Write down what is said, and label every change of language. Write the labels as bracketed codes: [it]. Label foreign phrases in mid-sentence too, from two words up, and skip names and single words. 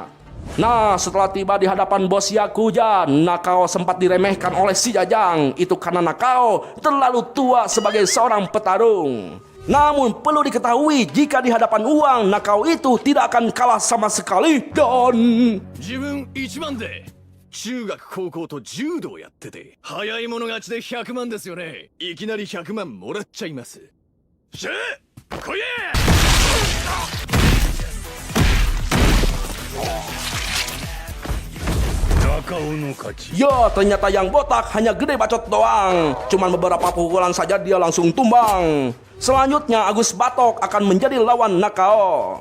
[id] Nah, setelah tiba di hadapan bos Yakuza, Nakao sempat diremehkan oleh si Jajang. Itu karena Nakao terlalu tua sebagai seorang petarung. Namun perlu diketahui, jika di hadapan uang, Nakao itu tidak akan kalah sama sekali. Dan [ja] 自分1番で中学高校と柔道やってて早い者勝ちで100万ですよね。いきなり100万もらっちゃいます。しゃあ来いや。 [id] Ya, ternyata yang botak hanya gede bacot doang. Cuman beberapa pukulan saja dia langsung tumbang. Selanjutnya Agus Batok akan menjadi lawan Nakao.